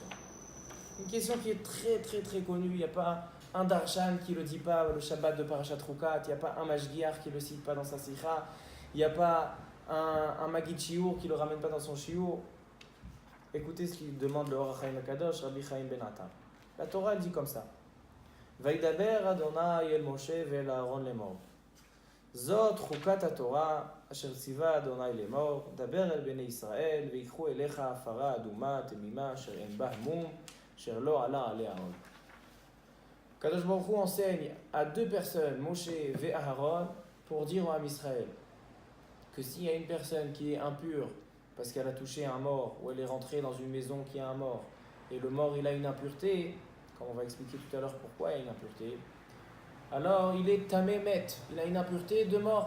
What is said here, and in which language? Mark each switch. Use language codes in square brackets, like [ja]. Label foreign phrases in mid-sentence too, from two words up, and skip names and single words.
[fr] Une question qui est très très très connue, il n'y a pas un Darshan qui ne le dit pas le Shabbat de Parashat Rukat, il n'y a pas un Mashgiach qui ne le cite pas dans sa Sikha, il n'y a pas un [he] מגיד שיעור [fr] qui ne le ramène pas dans son Shiur. Écoutez ce qu'il demande le Or HaChaim HaKadosh, Rabbi Chaim Ben Attar. La Torah elle dit comme ça. [he] וידבר אדוני אל משה ואל אהרן לאמר. זאת חקת התורה אשר צוה אדוני לאמר. דבר אל בני ישראל ויקחו אליך פרה אדמה תמימה אשר אין בה מום אשר לא עלה עליה אהרן. קדוש ברוך הוא [fr] enseigne à deux personnes, Moshe et Aaron, pour dire au [he] עם ישראל [fr] que s'il y a une personne qui est impure parce qu'elle a touché un mort ou elle est rentrée dans une maison qui a un mort et le mort il a une impureté, comme on va expliquer tout à l'heure pourquoi il y a une impureté, alors il est tamémet, il a une impureté de mort.